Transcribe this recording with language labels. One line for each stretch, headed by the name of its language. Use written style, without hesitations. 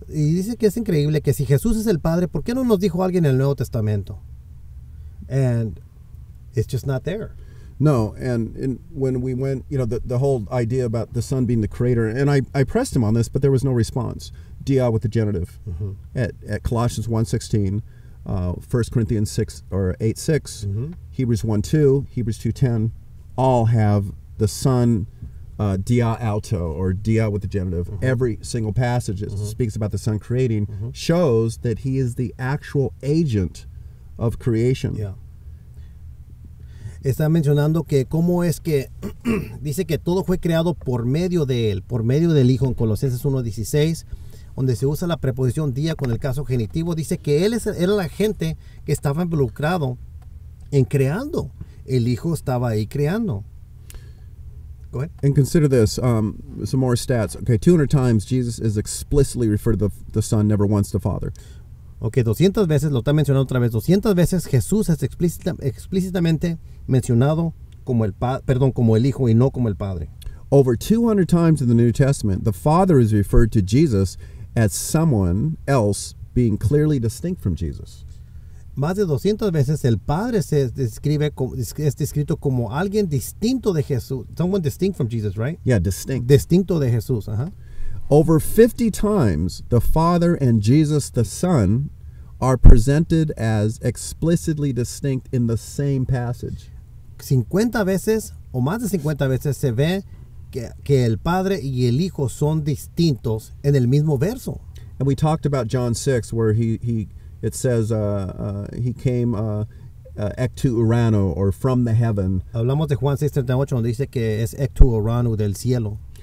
Spanish: Y dice que es increíble que si Jesús es el Padre, ¿por qué no nos dijo alguien en el Nuevo Testamento?
English: And it's just not there. No, and when we went, the whole idea about the Son being the creator, and I pressed him on this, but there was no response. Dia with the genitive at Colossians 1:16, 1 Corinthians 8:6, Hebrews 1:2, Hebrews 2:10, all have the Son dia auto, or dia with the genitive. Every single passage that speaks about the Son creating shows that he is the actual agent of creation. Yeah.
Spanish: Está mencionando que cómo es que dice que todo fue creado por medio de él, por medio del Hijo, en Colosenses 1:16, donde se usa la preposición día con el caso genitivo. Dice que él era la gente que estaba involucrado en creando. El Hijo estaba ahí creando.
English: Go ahead. And consider this, some more stats. Okay, 200 times Jesus is explicitly referred to the Son, never once the Father.
Spanish: Ok, 200 veces, lo está mencionando otra vez, 200 veces Jesús es explícitamente mencionado como el Hijo y no como el Padre.
English: Over 200 times in the New Testament, the Father is referred to Jesus as someone else being clearly distinct from Jesus.
Spanish: Más de 200 veces el Padre es descrito como alguien distinto de Jesús.
English: Someone distinct from Jesus, right? Yeah, distinct.
Spanish: Distinto de Jesús, ajá.
English: Over 50 times, the Father and Jesus the Son are presented as explicitly distinct in the same passage.
Spanish: 50 veces o más de 50 veces se ve que el Padre y el Hijo son distintos en el mismo verso.
English: And we talked about John 6, where it says he came ectu urano, or from the heaven.
Spanish: Hablamos de Juan 6:38, donde dice que es ectu urano, del cielo.